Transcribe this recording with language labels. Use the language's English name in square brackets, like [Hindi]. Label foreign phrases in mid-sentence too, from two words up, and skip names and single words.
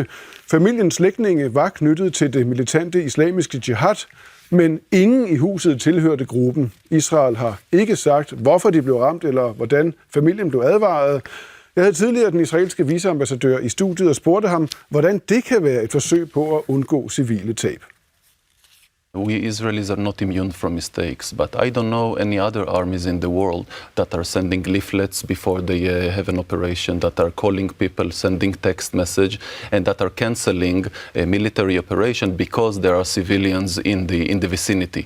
[Danish] Familiens slægtninge var knyttet til det militante islamiske jihad, men ingen i huset tilhørte gruppen. Israel har ikke sagt, hvorfor de blev ramt eller hvordan familien blev advaret. Jeg havde tidligere den israelske viceambassadør i studiet og spurgte ham, hvordan det kan være et forsøg på at undgå civile tab. [English] We Israelis are not immune from mistakes, but I don't know any other armies in the world that are sending leaflets before they have an operation, that are calling people, sending text message, and that are cancelling a military operation because there are civilians in the vicinity.